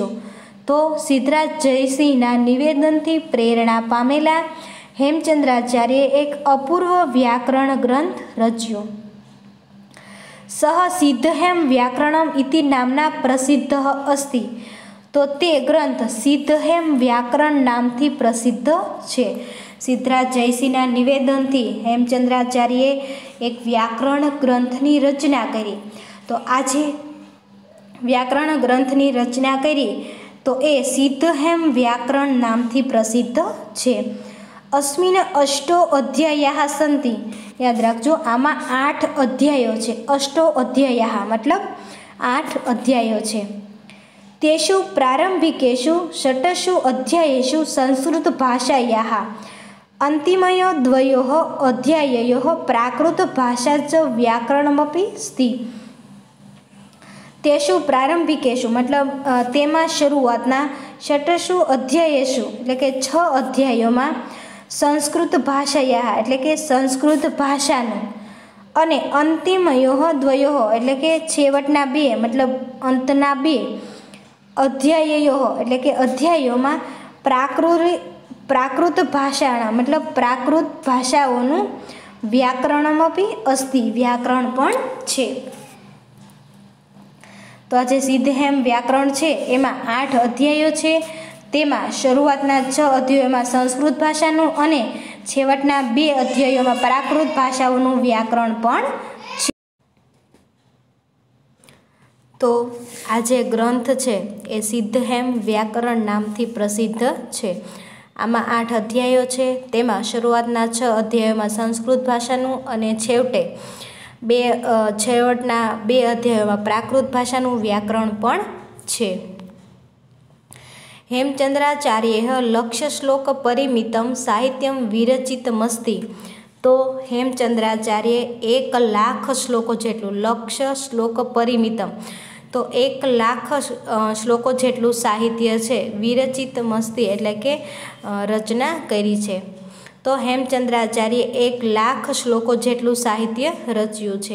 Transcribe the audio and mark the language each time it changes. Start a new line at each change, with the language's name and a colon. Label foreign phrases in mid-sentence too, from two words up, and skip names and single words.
Gujarati: તો સિદ્ધરાજ જયસિંહના નિવેદનથી પ્રેરણા પામેલા હેમચંદ્રાચાર્ય એક અપૂર્વ વ્યાકરણ ગ્રંથ રચ્યો।
Sanskrit: सह सिद्धहेम व्याकरणम इति नामना प्रसिद्धः अस्ति।
Gujarati: તો તે ગ્રંથ સિદ્ધહેમ વ્યાકરણ નામથી પ્રસિદ્ધ છે। સિદ્ધરાજ જયસિંહના નિવેદનથી હેમચંદ્રાચાર્યે એક વ્યાકરણ ગ્રંથની રચના કરી। તો આજે વ્યાકરણ ગ્રંથની રચના કરી તો એ સિદ્ધહેમ વ્યાકરણ નામથી પ્રસિદ્ધ છે।
Sanskrit: अस्मिन् अष्टो अध्यायाः सन्ति।
Gujarati: યાદ રાખજો, આમાં 8 અધ્યાયો છે।
Sanskrit: अष्टो अध्यायाः
Gujarati: મતલબ 8 અધ્યાયો છે।
Sanskrit: तेषु प्रारंभिकेषु 6 अध्यायेषु संस्कृत भाषायाः अन्तिमयो द्वयोः अध्याययोः प्राकृत भाषा च व्याकरणमपि अस्ति। तेषु प्रारंभिकेषु
Gujarati: મતલબ તેમાં શરૂઆતના
Sanskrit: 6 अध्यायेषु
Gujarati: એટલે કે 6 અધ્યાયોમાં
Sanskrit: संस्कृत भाषाया
Gujarati: એટલે કે સંસ્કૃત ભાષાનું અને
Sanskrit: अंतिमयोः द्वयोः
Gujarati: એટલે કે છેવટના 2 मतलब અંતના 2 અધ્યાયયોઃ એટલે કે અધ્યાયોમાં
Sanskrit: प्राकृत भाषाणां
Gujarati: મતલબ પ્રાકૃત ભાષાઓનું
Sanskrit: व्याकरणमपि अस्ति
Gujarati: વ્યાકરણ પણ છે। તો આજ સિદ્ધહેમ વ્યાકરણ છે એમાં 8 અધ્યાયો છે। તેમાં શરૂઆતના 6 અધ્યાયોમાં સંસ્કૃત ભાષાનું અને છેવટના 2 અધ્યાયોમાં પ્રાકૃત ભાષાઓનું વ્યાકરણ પણ છે। તો આજ ગ્રંથ છે એ સિદ્ધહેમ વ્યાકરણ નામથી પ્રસિદ્ધ છે। આમાં 8 અધ્યાયો છે। તેમાં શરૂઆતના 6 અધ્યાયોમાં સંસ્કૃત ભાષાનું અને છેવટના 2 અધ્યાયોમાં પ્રાકૃત ભાષાનું વ્યાકરણ પણ છે।
Sanskrit: हेमचंद्राचार्येः लक्ष्य श्लोक परिमितं साहित्यं विरचितमस्ति।
Gujarati: તો હેમચંદ્રાચાર્ય 1,00,000 શ્લોકો જેટલું,
Sanskrit: लक्ष्य श्लोक परिमितम,
Gujarati: તો 1,00,000 શ્લોકો જેટલું સાહિત્ય છે
Sanskrit: विरचित मस्ती
Gujarati: એટલે કે રચના કરી છે. તો હેમચંદ્રાચાર્ય 1,00,000 શ્લોકો જેટલું સાહિત્ય રચ્યું છે.